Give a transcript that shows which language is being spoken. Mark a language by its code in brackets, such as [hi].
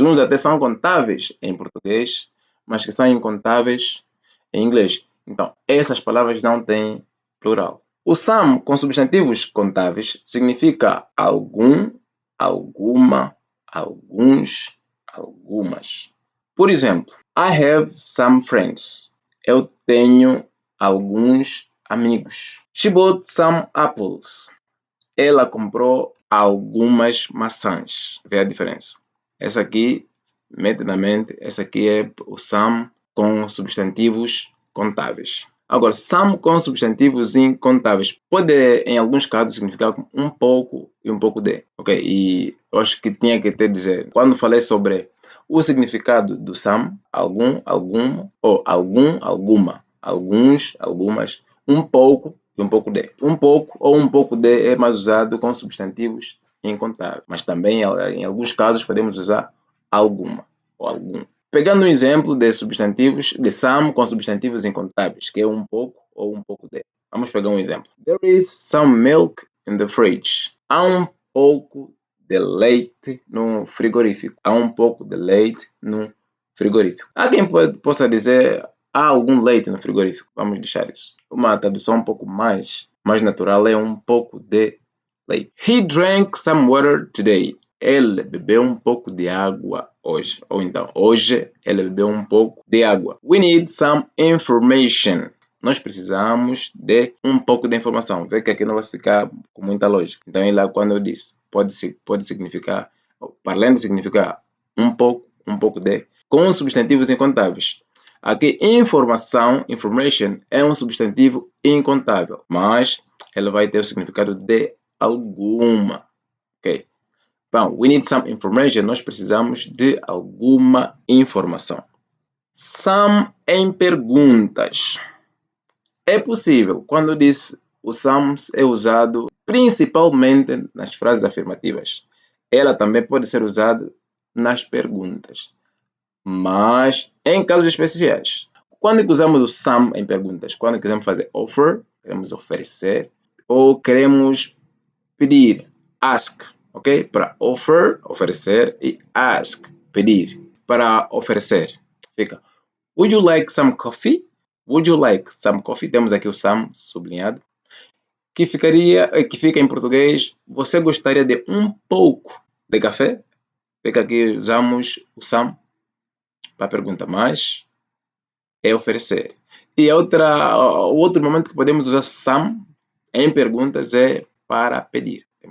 [pt] Uns até são contáveis em português, mas que são incontáveis em inglês. Então, essas palavras não têm plural. O some com substantivos contáveis significa algum, alguma, alguns, algumas. Por exemplo, [en] I have some friends. [pt] Eu tenho alguns amigos. [en] She bought some apples. [pt] Ela comprou algumas maçãs. Vê a diferença. Essa aqui, mete na mente, essa aqui é o some com substantivos contáveis. Agora, some com substantivos incontáveis pode, em alguns casos, significar um pouco e um pouco de. Ok? E eu acho que tinha que te dizer, quando falei sobre o significado do some, algum, alguma, ou algum, alguma, alguns, algumas, um pouco e um pouco de. Um pouco ou um pouco de é mais usado com substantivos incontáveis, mas também em alguns casos podemos usar alguma ou algum. Pegando um exemplo de substantivos, de some com substantivos incontáveis, que é um pouco ou um pouco de. Vamos pegar um exemplo. [en] There is some milk in the fridge. [pt] Há um pouco de leite no frigorífico. Há um pouco de leite no frigorífico. Há quem possa dizer há algum leite no frigorífico. Vamos deixar isso. Uma tradução um pouco mais natural é um pouco de leite. [en] He drank some water today. [pt] Ele bebeu um pouco de água hoje. Ou então, hoje ele bebeu um pouco de água. [en] We need some information. [pt] Nós precisamos de um pouco de informação. Vê que aqui não vai ficar com muita lógica. Então, lá quando eu disse, pode significar, para além de significar um pouco de, com substantivos incontáveis. Aqui, informação, information, é um substantivo incontável, mas ela vai ter o significado de alguma. Ok? Então, [en] we need some information. [pt] Nós precisamos de alguma informação. Some em perguntas. É possível, quando eu disse o some é usado principalmente nas frases afirmativas. Ela também pode ser usada nas perguntas, mas em casos especiais. Quando usamos o some em perguntas? Quando queremos fazer offer, queremos oferecer, ou queremos pedir, ask, ok? Para offer, oferecer, e ask, pedir. Para oferecer, fica, [en] would you like some coffee? Would you like some coffee? [pt] Temos aqui o some sublinhado, que fica em português, você gostaria de um pouco de café? Fica aqui, usamos o some para a pergunta, mas é oferecer. E o outro momento que podemos usar some em perguntas é para pedir.